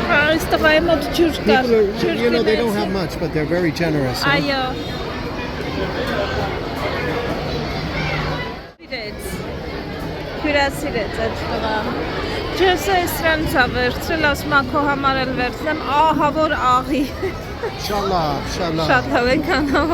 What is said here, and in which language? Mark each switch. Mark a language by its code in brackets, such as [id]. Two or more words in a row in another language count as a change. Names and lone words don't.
[hy] Այս տղայի մոտ ջուր կար, [en] People are, you know, they don't have much, but they're very generous. You know? [hy] Այո։ Հյուրասիրեց այդ տղան։ Ջեսը սրանց է վերցրել, ասում է քո համար էլ վերցնեմ, ահա որ աղի։ [ar] إن شاء الله، إن شاء الله. [hy] Շատ լավ ենք անով։